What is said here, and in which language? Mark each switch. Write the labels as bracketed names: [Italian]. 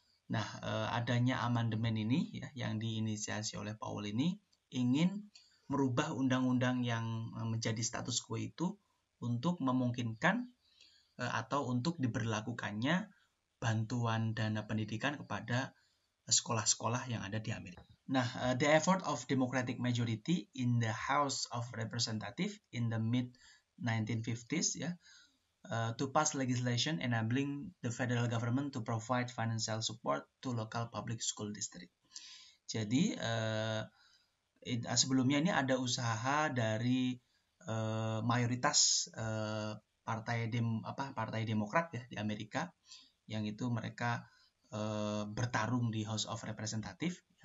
[Indonesian] Nah, adanya amandemen ini ya yang diinisiasi oleh Powell ini ingin merubah undang-undang yang menjadi status quo itu untuk memungkinkan atau untuk diberlakukannya bantuan dana pendidikan kepada sekolah-sekolah yang ada di Amerika. [English] Nah, the effort of Democratic majority in the House of Representatives in the mid-1950s ya, to pass legislation enabling the federal government to provide financial support to local public school district. [Indonesian] Jadi sebelumnya ini ada usaha dari mayoritas Partai Demokrat ya di Amerika, yang itu mereka bertarung di House of Representatives.